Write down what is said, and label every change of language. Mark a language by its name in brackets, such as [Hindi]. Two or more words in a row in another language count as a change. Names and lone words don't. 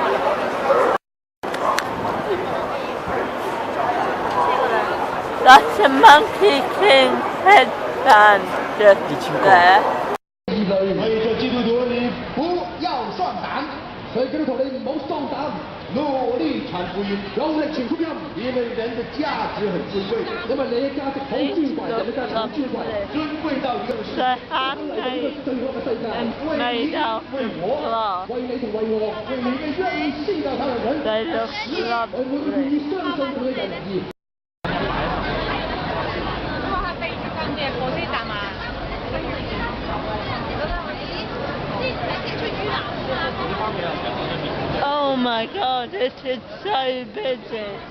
[English] That's a Monkey King headband just there. [Cantonese] 為着知道咗你不要喪膽，所以基督徒你唔好喪膽，努力傳福音，用力傳福音，因為人的價值很尊貴，那麼你的價值好尊貴，人的價值很尊貴，尊貴到一個時代，來到這個罪惡嘅世界，為你為我，為你同為我，為你嘅願意信靠他的人，使我們願意相信佢嘅仁義。 [English] Oh my God, it is so busy.